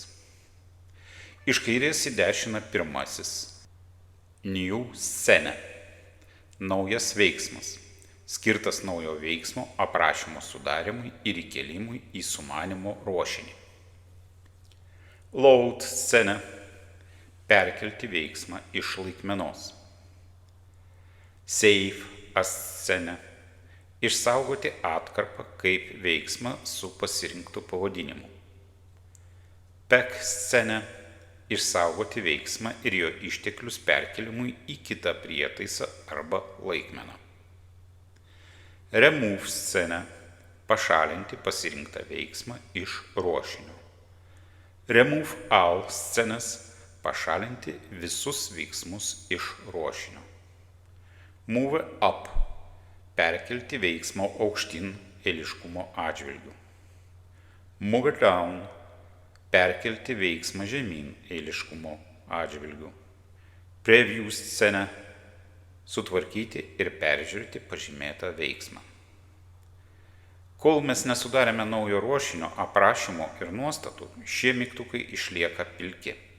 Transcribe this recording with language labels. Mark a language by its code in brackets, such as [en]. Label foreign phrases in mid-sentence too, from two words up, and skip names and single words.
[lt] Iš kairės į dešinę pirmasis – [en] new scene, [lt] naujas veiksmas, skirtas naujo veiksmo aprašymo sudarimui ir įkėlimui į sumanimo ruošinį. [en] Load scene [lt] perkelti veiksmą iš laikmenos. [en] Save as scene [lt] išsaugoti atkarpą kaip veiksmą su pasirinktu pavadinimu. [en] Pack scene [lt] išsaugoti veiksmą ir jo išteklius perkelimui į kitą prietaisą arba laikmeną. [en] Remove scene [lt] pašalinti pasirinktą veiksmą iš ruošinio. [en] Remove all scenes [lt] pašalinti visus veiksmus iš ruošinio. [en] Move up [lt] perkelti veiksmo aukštyn eiliškumo atžvilgiu. [en] Move down [lt] perkelti veiksmą žemyn eiliškumo atžvilgiu. Preview sceną sutvarkyti ir peržiūrėti pažymėtą veiksmą. Kol mes nesudarėme naujo ruošinio aprašymo ir nuostatų, šie mygtukai išlieka pilki.